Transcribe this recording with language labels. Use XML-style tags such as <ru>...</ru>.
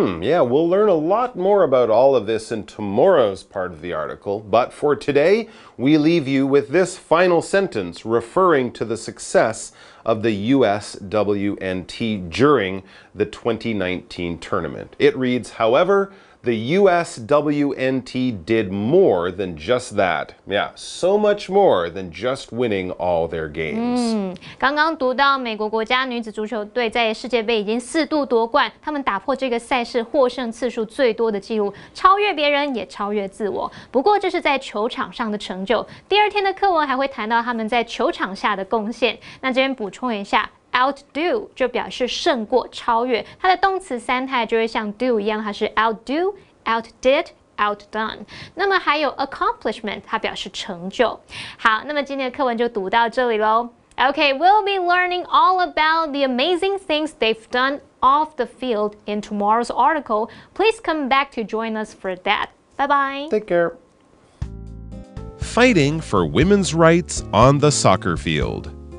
<en>Yeah, we'll learn a lot more about all of this in tomorrow's part of the article, but for today, we leave you with this final sentence referring to the success of the USWNT during the 2019 tournament. It reads, however, the USWNT did more than just that. Yeah, so much more than just winning all their games.</en> <zh>刚刚读到美国国家女子足球队在世界杯已经4度夺冠，他们打破这个赛事获胜次数最多的纪录，超越别人也超越自我。不过这是在球场上的成就。第2天的课文还会谈到他们在球场下的贡献。那这边补充一下。 Outdo 就表示胜过、超越，它的动词三态就会像 do 一样，它是 outdo、outdid、outdone。那么还有 accomplishment， 它表示成就。好，那么今天的课文就读到这里喽。</zh> <en>Okay, we'll be learning all about the amazing things they've done off the field in tomorrow's article. Please come back to join us for that. Bye bye. Take care. Fighting for women's rights on the soccer field.</en>